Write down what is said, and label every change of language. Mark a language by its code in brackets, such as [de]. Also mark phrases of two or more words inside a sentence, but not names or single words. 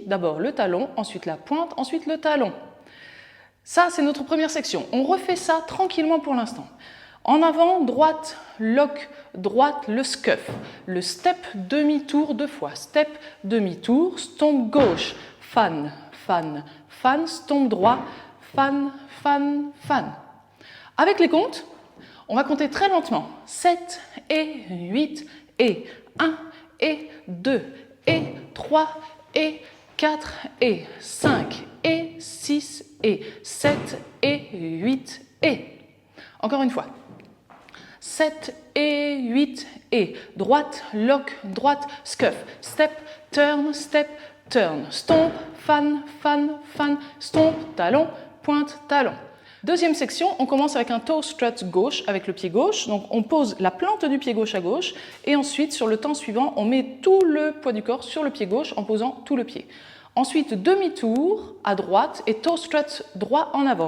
[fr] D'abord le talon, ensuite la pointe, ensuite le talon. Ça c'est notre première section. On refait ça tranquillement pour l'instant. En avant, droite, lock, droite, le scuff. Le step, demi-tour 2 fois. Step, demi-tour, stomp gauche, [en] fan, fan, fan, stomp droit, fan, fan, fan. [fr] Avec les comptes, on va compter très lentement. 7 et 8 et 1 et 2 et 3 et 4 et 5 et 6 et 7 et 8 et. Encore une fois. 7 et 8 et droite, lock, droite, [en] scuff, step, turn, stomp, fan, fan, fan, stomp, [fr] talon, pointe, talon. Deuxième section, on commence avec un [en] toe strut [fr] gauche avec le pied gauche. Donc on pose la plante du pied gauche à gauche et ensuite sur le temps suivant, on met tout le poids du corps sur le pied gauche en posant tout le pied. Ensuite, demi-tour à droite et [en] toe strut [fr] droit en avant.